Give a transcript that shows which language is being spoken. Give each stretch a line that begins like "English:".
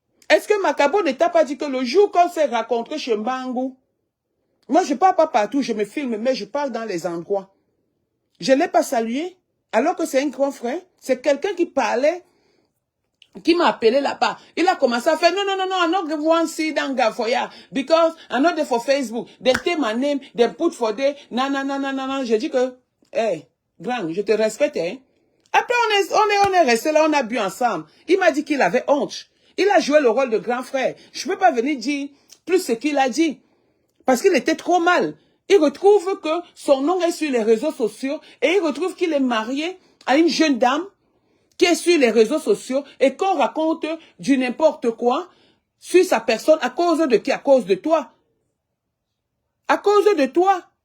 French: Est-ce que Macabo ne t'a pas dit que le jour qu'on s'est rencontré chez Mbangou, moi je ne parle pas partout, je me filme, mais je parle dans les endroits. Je ne l'ai pas salué, alors que c'est un grand frère. C'est quelqu'un qui parlait, qui m'a appelé là-bas.
English: Il a commencé à faire, non, I'm not going to see that Gafoya, because I'm not there for Facebook. They take my name, they put for there, non.
French: J'ai dit que, hey, grand, je te respecte, hein. Après, on est resté là, on a bu ensemble. Il m'a dit qu'il avait honte. Il a joué le rôle de grand frère. Je ne peux pas venir dire plus ce qu'il a dit. Parce qu'il était trop mal. Il retrouve que son nom est sur les réseaux sociaux et il retrouve qu'il est marié à une jeune dame qui est sur les réseaux sociaux et qu'on raconte du n'importe quoi sur sa personne à cause de qui? À cause de toi. À cause de toi.